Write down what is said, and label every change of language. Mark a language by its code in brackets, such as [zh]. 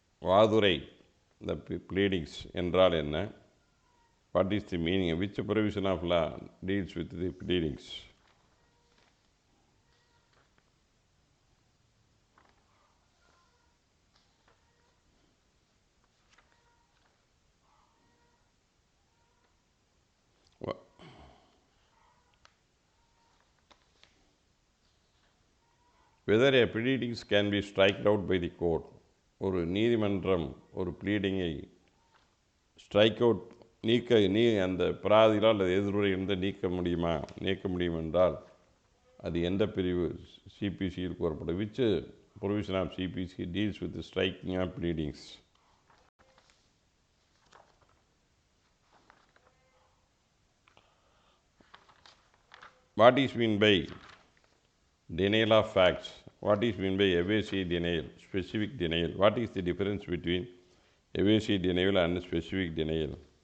[ta] வாதுரை the pleadings என்றால் என்ன? [en] What is the meaning? Which provision of law deals with the pleadings? whether a pleadings can be struck out by the court. [ta] ஒரு நீதிமன்றம் ஒரு ப்ளீடிங்கை strike out அந்த பிராதியில் அல்லது எதிர்வுரையிலிருந்து நீக்க முடியும் என்றால் அது எந்த பிரிவு சிபிசியில் கூறப்படும்? [en] Which provision of CPC deals with striking of pleadings? What is mean by denial of facts? What is meant by evasive denial, specific denial? What is the difference between evasive denial and specific denial?